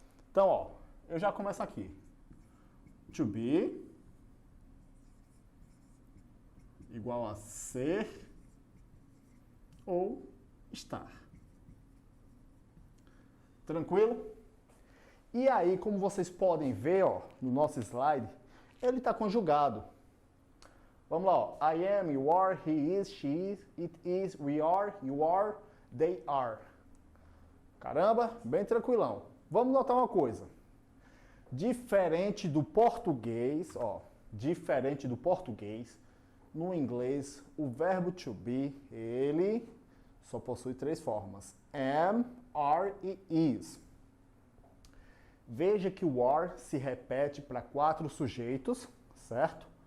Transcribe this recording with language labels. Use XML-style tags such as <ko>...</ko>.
<pt>Então, eu já começo aqui. To be igual a ser ou estar. Tranquilo? E aí, como vocês podem ver, no nosso slide, ele está conjugado. Vamos lá,</pt> <en>I am, you are, he is, she is, it is, we are, you are, they are.</en> <pt>Caramba, bem tranquilão. Vamos notar uma coisa. Diferente do português, no inglês, o verbo to be, ele só possui 3 formas. Am, are e is. Veja que o are se repete para 4 sujeitos, certo?</pt>